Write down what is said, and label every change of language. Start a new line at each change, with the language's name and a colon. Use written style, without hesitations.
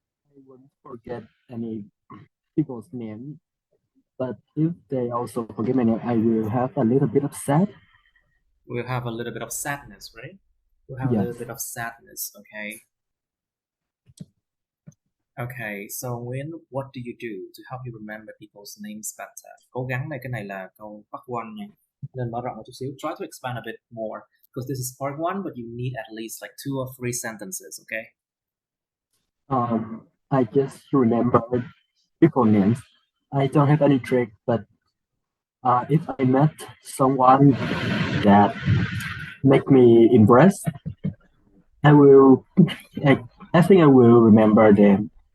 English: I won't forget any people's name, but if they also forget my name, I will have a little bit of sad. We'll have a little bit of sadness, right? We'll have a Yes. little bit of sadness, okay? Okay, so Nguyen, what do you do to help you remember people's names better?
Vietnamese: Cố gắng này, cái này là câu part 1 nha. Nên mở rộng một chút xíu.
English: Try to expand a bit more because this is part 1, but you need at least like 2 or 3 sentences, okay? I just remember people names. I don't have any trick, but if I met someone that make me impressed, I think I will remember them.